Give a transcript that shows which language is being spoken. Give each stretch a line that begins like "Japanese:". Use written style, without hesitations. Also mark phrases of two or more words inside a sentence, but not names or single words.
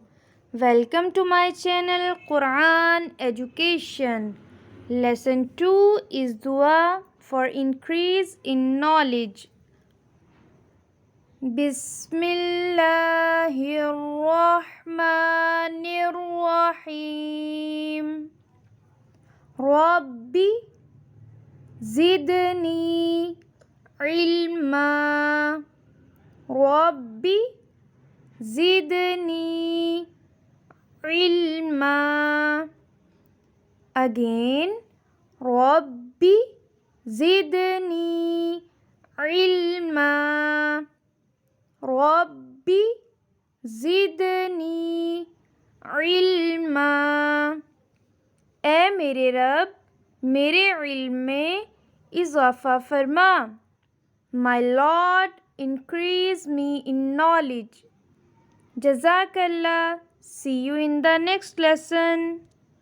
English: Welcome to my channel Quran Education. Lesson 2 is Dua for increase in knowledge.
Arabic: بسم الله الرحمن الرحيم. رب زدني علما. رب زدني علما. Again, رب زدني علما. رب زدني علما.
Hindi: ए मेरे रब मेरे इल्म में इज़ाफ़ा फरमा.
English: My Lord, increase me in knowledge. Jazakallah. See you in the next lesson.